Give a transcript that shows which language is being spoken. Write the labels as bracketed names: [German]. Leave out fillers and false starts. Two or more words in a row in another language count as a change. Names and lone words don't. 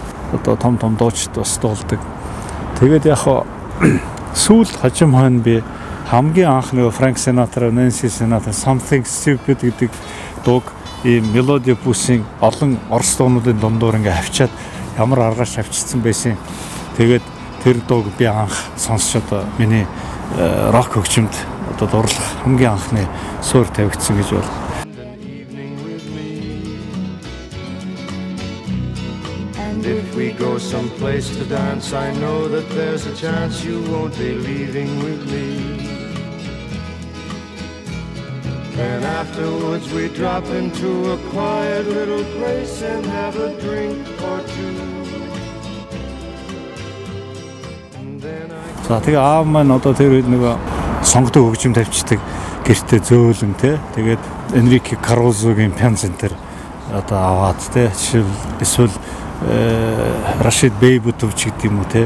[Mongolian] Одоо том дуучид бас дуулдаг. Тэгээд яг сүүл хожим хойно би хамгийн анх нэг Франк Синатра, Нэнси Синатра [English] Something Stupid [Mongolian] гэдэг дууг ийм мелоди бүсийн олон орос дуунуудын дундуур ингээ хавчаад ямар аргаш хавчсан байсан. Тэгээд тэр дууг би анх сонсчод миний рок хөгжимд одоо дурлах хамгийн анхны суурь тавигдсан гэж бол. [English] And if we go someplace to dance, I know that there's a chance you won't be leaving with me. Then afterwards we drop into a quiet little place and have a drink or two. [Mongolian] За тэгээ аав маань одоо тэр үед нөгөө сонгодог хөгжим тавьчихдаг гэртээ зөөлөн те. Тэгээд Энрике Карузогийн Пянцентер одоо аваад те. Эсвэл Рашид Бейбутов ч гэдэг юм уу те.